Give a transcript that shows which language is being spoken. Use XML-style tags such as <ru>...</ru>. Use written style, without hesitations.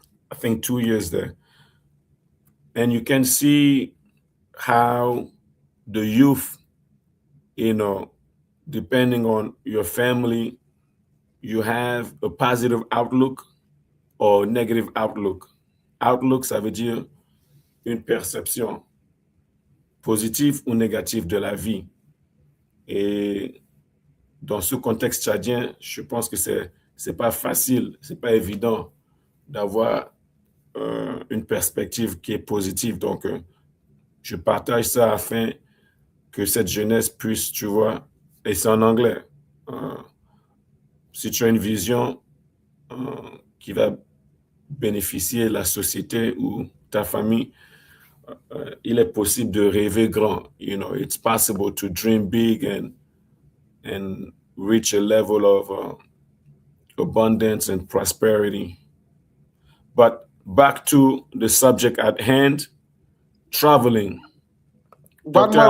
<en>I think 2 years there, and you can see how the youth, depending on your family, you have a positive outlook or negative outlook.</en> <fr>Outlook, ça veut dire une perception positive ou négative de la vie. Et dans ce contexte tchadien, je pense que c'est pas facile, c'est pas évident d'avoir une perspective qui est positive. Donc, je partage ça afin que cette jeunesse puisse, tu vois, et c'est en anglais. Si tu as une vision qui va bénéficier la société ou ta famille, il est possible de rêver grand.</fr> <en>It's possible to dream big and reach a level of abundance and prosperity. But back to the subject at hand, traveling. One Dr.</en>